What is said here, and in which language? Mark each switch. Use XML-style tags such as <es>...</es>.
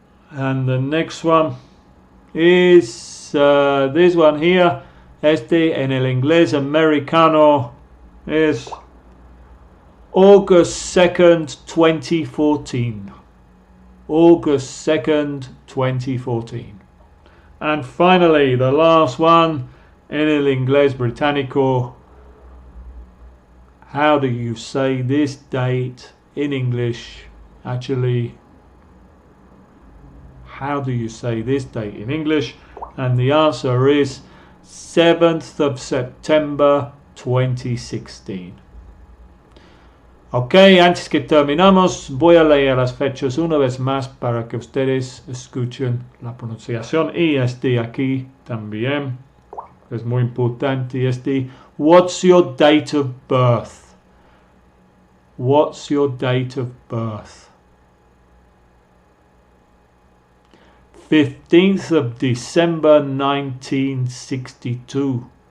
<en>And the next one is this one here.</en> <es>Este en el inglés americano</es> <en>is August 2nd, 2014. August 2nd, 2014. And finally, the last one,</en> <es>en el inglés británico.</es> <en>How do you say this date in English? Actually, how do you say this date in English? And the answer is 7th of September 2016.</en> <es>Ok, antes que terminamos, voy a leer las fechas una vez más para que ustedes escuchen la pronunciación. Y este aquí también es muy importante. Este,</es> <en>what's your date of birth? What's your date of birth? 15th of December 1962.</en>